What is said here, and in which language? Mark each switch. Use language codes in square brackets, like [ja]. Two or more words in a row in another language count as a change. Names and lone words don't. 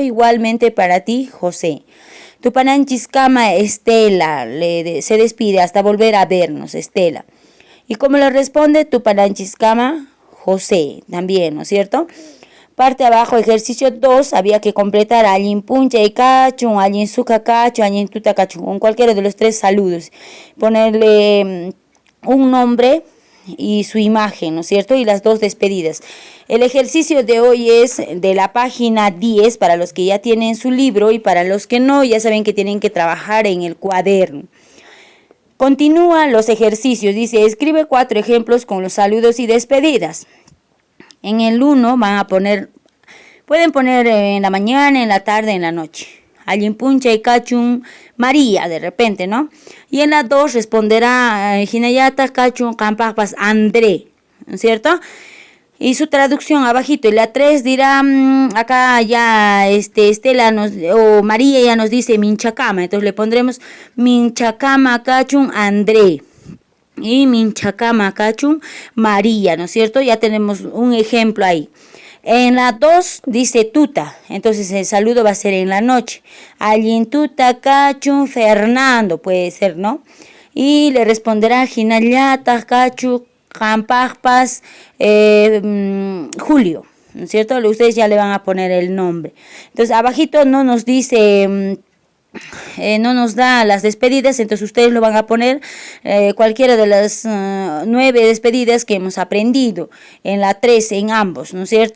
[es] Igualmente para ti, José. Tupananchiscama Estela, se despide hasta volver a vernos, Estela. ¿Y cómo le responde? Tupananchiscama José, también, ¿no es cierto? Parte abajo, ejercicio 2, había que completar [qu] Allin puncha y cacho, Allin suca cacho, Allin tuta cacho, [es] con cualquiera de los tres saludos. Ponerle un nombre y su imagen, ¿no es cierto? Y las dos despedidas. El ejercicio de hoy es de la página 10 para los que ya tienen su libro y para los que no, ya saben que tienen que trabajar en el cuaderno. Continúan los ejercicios, dice, escribe 4 ejemplos con los saludos y despedidas. En el 1 van a poner, pueden poner en la mañana, en la tarde, en la noche. [qu] Allin puncha y cachun [es] María, de repente, ¿no? Y en la 2 responderá [qu] Jinayata cachun campagpas [es] André, ¿no es cierto? Y su traducción abajito. Y la 3 dirá, acá ya Estela o María ya nos dice Minchacama. Entonces le pondremos [qu] Minchacama cachun [es] André. Y [qu] Minchacama cachun [es] María, ¿no es cierto? Ya tenemos un ejemplo ahí. En la 2 dice tuta, entonces el saludo va a ser en la noche. [qu] Allin tuta cachun [es] Fernando, puede ser, ¿no? Y le responderá [qu] Jinayata cachu Campagpas [es] Julio, ¿no es cierto? Ustedes ya le van a poner el nombre. Entonces abajito no nos dice, no nos da las despedidas, entonces ustedes lo van a poner cualquiera de las 9 despedidas que hemos aprendido, en la 3, en ambos, ¿no es cierto?